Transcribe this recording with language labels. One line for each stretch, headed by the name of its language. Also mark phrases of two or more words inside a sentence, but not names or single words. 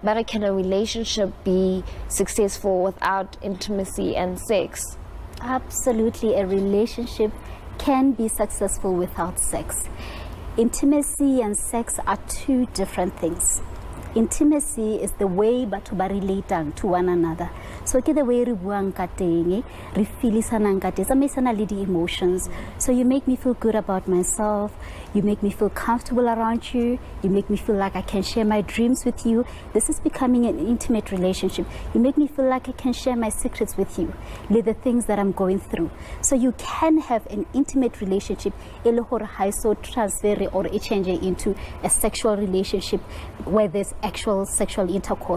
English: But can a relationship be successful without intimacy and sex? Absolutely, a relationship can be successful without sex. Intimacy and sex are two different things. Intimacy is the way
Southern Sotho: batu ba
English: relate to one another.
Southern Sotho: So ke
English: the way
Southern Sotho: re buang ka teng, re feelisanang ka teng, tsamaisana le di emotions.
English: So you make me feel good about myself, you make me feel comfortable around you, you make me feel like I can share my dreams with you. This is becoming an intimate relationship. You make me feel like I can share my secrets with you, the things that I'm going through. So you can have an intimate relationship so transfer or change into a sexual relationship where there's actual sexual intercourse.